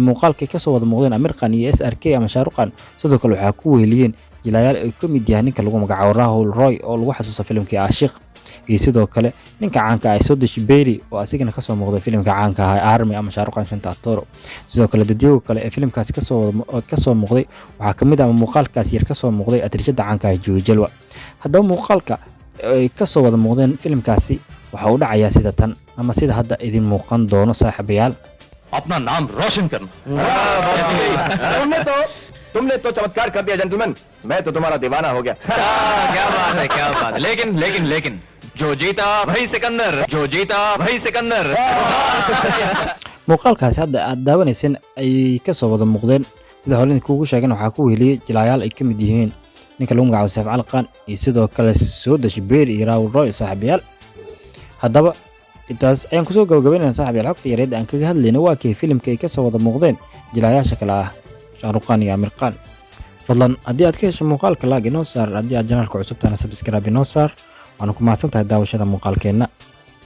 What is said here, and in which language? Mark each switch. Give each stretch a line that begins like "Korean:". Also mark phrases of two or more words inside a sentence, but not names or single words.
Somali: muuqaalka ay ka soo wada muuqdeen Aamir Khan iyo SRK ama Shah Rukh Khan sidoo kale waxa ku weeliyeen jilayaal ay ka mid yahay ninka lagu magacaabo Rahul Roy oo lagu xasuusto filimkii Aashiq iyo sidoo kale ninka caanka ah Sodiq Bedi oo asigana ka soo muuqday filimka caanka ah Army ama Shah Rukh Khan shanta actor sidoo kale dadyo kale ee filimkaas ka soo muuqday waxa kamid ah muuqaalkaas yar ka soo muuqday atrishada caanka ah Joy Jalwa haddaba muuqaalka ay ka soo wada muuqdeen filimkaasi waxa uu dhacayaa sida tan ama sida hadda idin muuqan doono saaxiibayaal
Hindi: अपना नाम रोशन करना तुमने तो चमत्कार कर दिया जेंटलमैन मैं तो तुम्हारा दीवाना हो गया क्या बात है लेकिन जो जीता वही सिकंदर
Somali: muuqaalkaasi hadda aad daawanayseen ay ka soo wada muuqdeen sida hore kuugu sheegan waxa ku weeliyay jilayaal ay kamid yihiin ninka lagu magacaabo Saif Ali Khan iyo sidoo kale Sodiq Bedi iyo Rahul Roy saaxiibayaal haddaba intaas ayaan ku soo gabagabeynaa saaxiibayaal xogta yareed aan kaga hadlayna waa kee filimka ay ka soo wada muuqdeen jilayaasha kale ah Shah Rukh Khan iyo Aamir Khan fadlan haddii aad ka hesho muuqaalka like inoo saar haddii aad janaalka cusub tahana subscribe inoo saar waana ku mahadsantahay daawashada muuqaalkeena